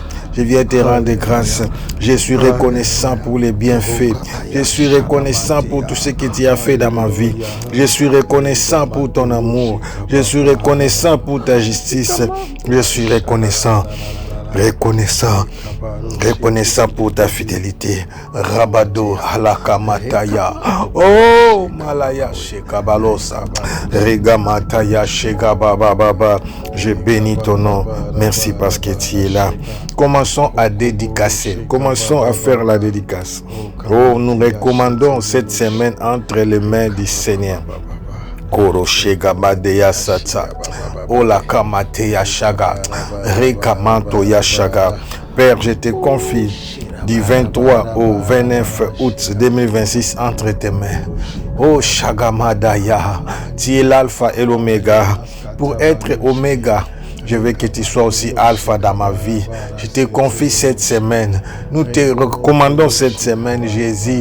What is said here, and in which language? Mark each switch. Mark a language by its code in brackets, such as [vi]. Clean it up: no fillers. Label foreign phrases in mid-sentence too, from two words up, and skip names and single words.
[fr] Je viens te rendre grâce. Je suis reconnaissant pour les bienfaits. Je suis reconnaissant pour tout ce que tu as fait dans ma vie. Je suis reconnaissant pour ton amour. Je suis reconnaissant pour ta justice. Je suis reconnaissant pour ta fidélité. Rabado halakamataya. Oh malaya shekabalosa. Regamataya shekabababa. Je bénis ton nom. Merci parce que tu es là. Commençons à dédicacer. Commençons à faire la dédicace. Oh, nous recommandons cette semaine entre les mains du Seigneur. Koro shega madeya sata. Ola kamate ya shaga. Rekamanto ya shaga. Père, je te confie du 23 au 29 août 2026 entre tes mains. Oh Shagamadaya, tu es l'alpha et l'oméga. Pour être oméga, je veux que tu sois aussi alpha dans ma vie. Je te confie cette semaine. Nous te recommandons cette semaine, Jésus.